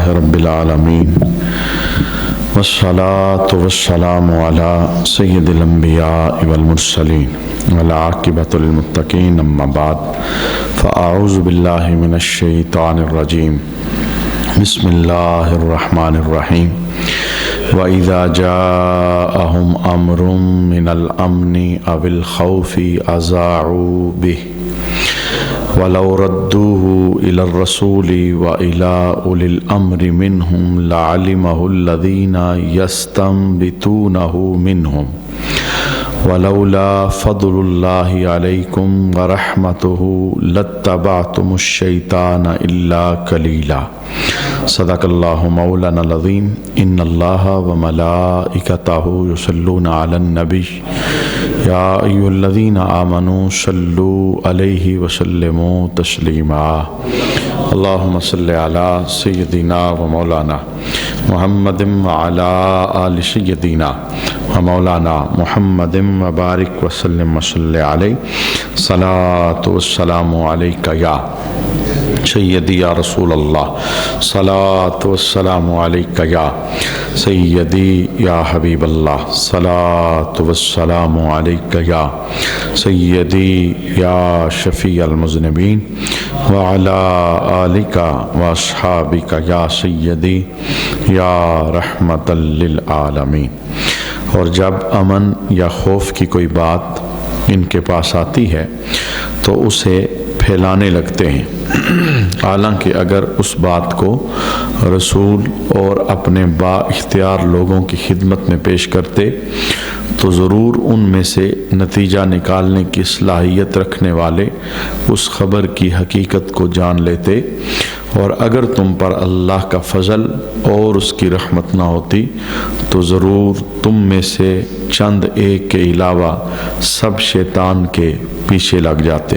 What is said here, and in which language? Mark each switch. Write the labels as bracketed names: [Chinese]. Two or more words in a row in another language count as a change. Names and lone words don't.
[Arabic] رب العالمين والصلاة والسلام على سيد الأنبياء والمرسلين والعاقبة للمتقين أما بعد فأعوذ بالله من الشيطان الرجيم بسم الله الرحمن الرحيم وإذا جاءهم أمر من الأمن أو الخوف أذاعوا به ولو ردوه إلى الرسول وإلى أولي الأمر منهم لعلمه الذين يستنبطونه منهم ولولا فضل الله عليكم ورحمته لاتبعتم الشيطان إلا قليلا. صدق الله مولانا العظيم. إن الله وملائكته يصلون على النبي يا أيها الذين آمنوا صلوا عليه وسلموا تسليما. اللهم صل على سيدنا ومولانا محمد وعلى آل سيدنا ومولانا محمد وبارك وسلم وصل عليه. الصلاة والسلام عليك يا سيدي يا رسول الله. الصلاة والسلام عليك يا سيدي يا حبيب الله. الصلاة والسلام عليك يا سيدي يا شفيع المذنبين وعلى آلك وأصحابك يا سيدي يا رحمة للعالمين. [Urdu] اور جب امن یا خوف کی کوئی بات ان کے پاس آتی ہے تو اسے پھیلانے لگتے ہیں. حالانکہ اگر اس بات کو رسول اور اپنے بااختیار لوگوں کی خدمت میں پیش کرتے تو ضرور ان میں سے نتیجہ نکالنے کی صلاحیت رکھنے والے اس خبر کی حقیقت کو جان لیتے، اور اگر تم پر اللہ کا فضل اور اس کی رحمت نہ ہوتی تو ضرور تم میں سے چند ایک کے علاوہ سب شیطان کے پیچھے لگ جاتے.